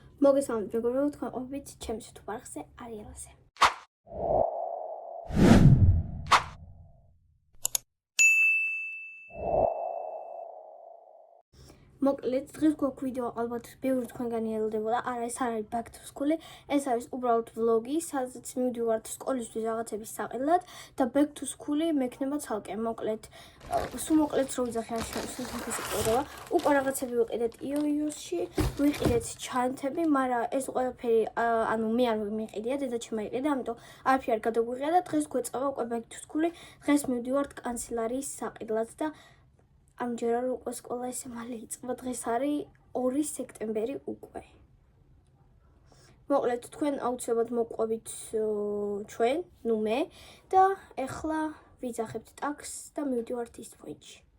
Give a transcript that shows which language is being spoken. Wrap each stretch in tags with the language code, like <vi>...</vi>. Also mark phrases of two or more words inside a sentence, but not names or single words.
<ka>მოგესალმებით, მეგობრებო, თქვენ ყოფით ჩემს YouTube არხზე არიელაზე. მოკლედ, დღეს გვაქვს ვიდეო, ალბათ ბევრი თქვენგანი ელოდებოდა. არა, ეს არ არის</ka> <en>back to school,</en> <ka>ეს არის უბრალოდ vlog-ი, სადაც მივდივართ სკოლისთვის რაღაცების საყიდლად და</ka> <en>back to school</en> <ka>მექნება ცალკე. მოკლედ, სულ მოკლედ რო ვიძახი არ შეიძლება სიყვარული. უკვე რაღაცები ვიყიდეთ iOS-ში, ვიყიდეთ ჩანთები, მაგრამ ეს ყველაფერი ანუ მე არ მიყიდია, დედაჩემმა იყიდა, ამიტომ არაფერი არ გადაგვიღია და დღეს გვეწევა უკვე</ka> <en>back to school.</en> <ka>დღეს მივდივართ კანცელარიის საყიდლად და ამჯერად უკვე სკოლა ესე მალე იწყება. დღეს არის 2 სექტემბერი უკვე. მოკლედ, თქვენ აუცილებლად მოყვებით ჩვენ, ნუ მე და ეხლა ვიძახებთ ტაქსს და მივდივართ East Point-ში.</ka>